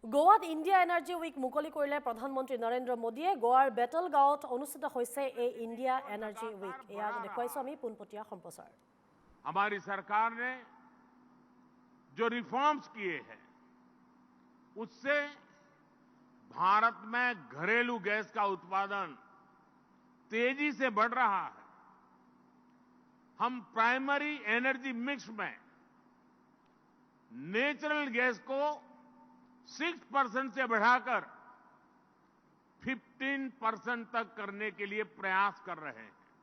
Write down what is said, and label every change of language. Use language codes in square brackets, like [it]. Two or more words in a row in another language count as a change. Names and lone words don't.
[as] গোৱাত ইণ্ডিয়া এনাৰ্জি উইক মুকলি কৰিলে প্ৰধানমন্ত্ৰী নৰেন্দ্ৰ মোদীয়ে। গোৱাৰ বেটল গাঁৱত অনুষ্ঠিত হৈছে এই ইণ্ডিয়া এনাৰ্জি উইক। এয়া দেখুৱাইছো আমি পোনপটীয়া সম্প্ৰচাৰ। [hi] हमारी सरकार ने जो रिफॉर्म्स किए हैं उससे भारत में घरेलू गैस का उत्पादन तेजी से बढ़ रहा है। हम [en] primary energy mix [hi] में [en] natural gas [hi] को 6% से बढ़ाकर 15% तक करने के लिए प्रयास कर रहे हैं।